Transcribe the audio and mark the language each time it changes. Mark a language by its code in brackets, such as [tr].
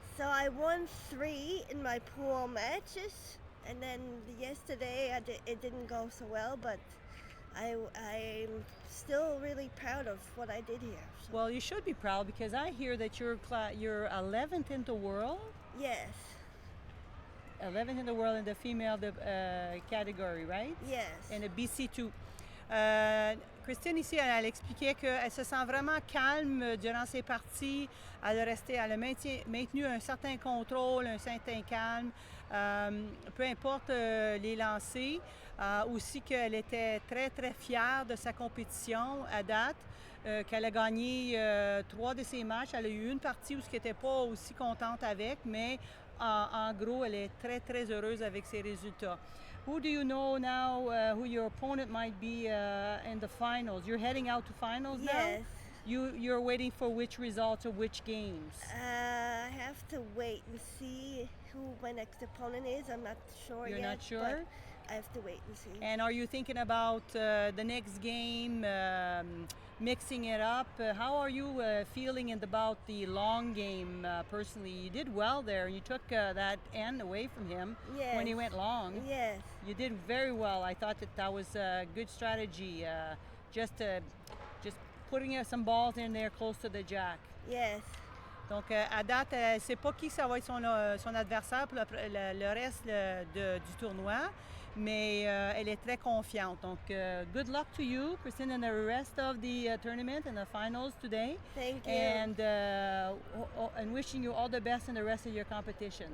[en] So I won 3 in my pool matches, and then yesterday it didn't go so well, but I'm still really proud of what I did here. So. Well, you should be proud because I hear that you're 11th in the world. Yes. 11th in the world in the female category, right? Yes. And a BC2. [fr] Christine ici, elle expliquait qu'elle se sent vraiment calme durant ses parties. Elle a maintenu un certain contrôle, un certain calme, peu importe les lancers. Aussi qu'elle était très, très fière de sa compétition à date, qu'elle a gagné 3 de ses matchs. Elle a eu une partie où elle n'était pas aussi contente avec, mais en gros, elle est très, très heureuse avec ses résultats. [en] Who do you know now who your opponent might be in the finals? You're heading out to finals now? Yes. You're waiting for which results or which games? I have to wait and see who my next opponent is. I'm not sure You're yet. not sure? But I have to wait and see. And are you thinking about the next game, mixing it up? How are you feeling about the long game personally? You did well there. You took that end away from him when he went long. Yes. You did very well. I thought that was a good strategy, just putting some balls in there close to the jack. Yes. [fr] Donc, à date, elle ne sait pas qui ça va être son adversaire pour le reste du tournoi, mais elle est très confiante. [en] Donc, good luck to you, Christine, and the rest of the tournament and the finals today. Thank you. And wishing you all the best in the rest of your competition.